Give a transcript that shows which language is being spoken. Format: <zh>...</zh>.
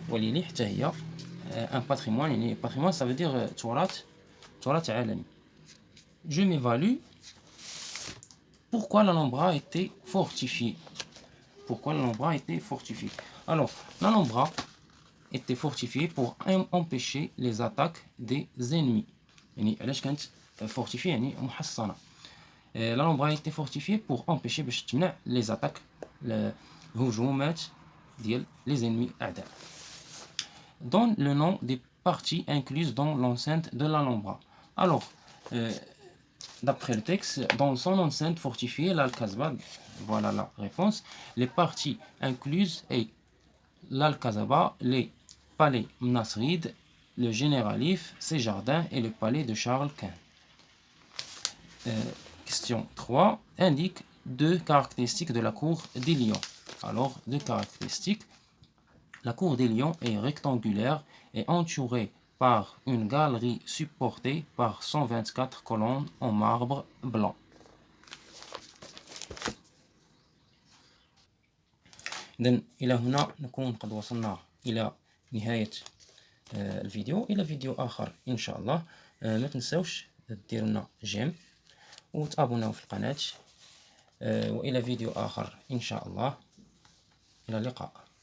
<fr>Walili, un patrimoine. Patrimoine, ça veut dire</fr> <ar>Turath alami.</ar> <fr>Je m'évalue. Pourquoi l'Alhambra a été fortifiée? Pourquoi l'Alhambra a été fortifiée? Alors, l'Alhambra était fortifiée pour empêcher les attaques des ennemis.</fr> <ar>علاش كانت fortifiée يعني محصنة.</ar> <fr>l'Alhambra a été fortifiée pour empêcher</fr> <ar>باش تمنع</ar> <fr>les attaques</fr> <ar>الهجومات ديال</ar> <fr>les ennemis</fr> <ar>أعداء.</ar> <fr>Donne le nom des parties incluses dans l'enceinte de l'Alhambra. Alors, d'après le texte, dans son enceinte fortifiée, l'Al-Kasbah, voilà la réponse, les parties incluses est l'Al-Kasbah, les palais Nasrid, le Généralif, ses jardins et le palais de Charles Quint. Question 3. Indique 2 caractéristiques de la cour des lions. Alors, 2 caractéristiques. La cour des lions est rectangulaire et entourée par une galerie supportée par 124 colonnes en marbre blanc.</fr> <ar>إذن إلى هنا نكون قد وصلنا إلى نهاية الفيديو. إلى فيديو آخر إن شاء الله. ما تنسوش ديروا لنا جيم وتابوناو في القناة، وإلى فيديو آخر إن شاء الله. إلى اللقاء.</ar>